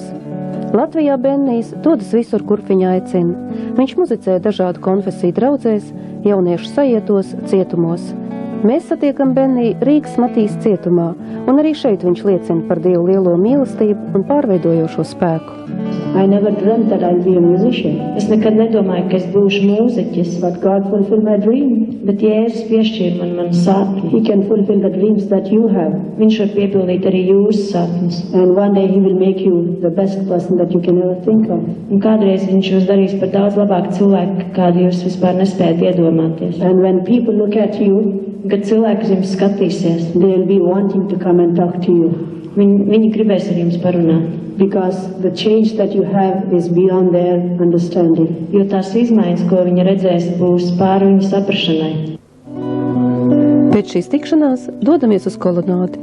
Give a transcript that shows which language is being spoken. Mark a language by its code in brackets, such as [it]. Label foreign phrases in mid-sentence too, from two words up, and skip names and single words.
[lv] Latvijā Bennijs dodas visur, kur viņa aicina. Viņš muzicē dažādu konfesiju draudzēs, jauniešu sajietos, cietumos. Mēs satiekam Benniju Rīgas Matīs cietumā, un arī šeit viņš liecina par Dievu lielo mīlestību un pārveidojošo spēku. [en] I never dreamt that I'll be a musician. [lv] Es nekad nedomāju, ka es būšu mūziķis. [en] But God fulfilled my dream. [lv] Bet Jēzus piešķīra man sapni. [en] He can fulfill the dreams that you have. [lv] Viņš var piepildīt arī jūsu sapņus. [en] And one day He will make you the best person that you can ever think of. [lv] Un kādreiz viņš jūs darīs par daudz labāku cilvēku, kādu jūs vispār nespējat iedomāties. [en] And when people look at you, [lv] kad cilvēki uz jums skatīsies, [en] they'll be wanting to come and talk to you. [lv] Viņi gribēs ar jums parunāt. [en] Because the change that you have is beyond their understanding. [lv] Jo tās izmaiņas, ko viņi redzēs, būs pāri viņu saprašanai. Pēc šīs tikšanās dodamies uz kolonādi.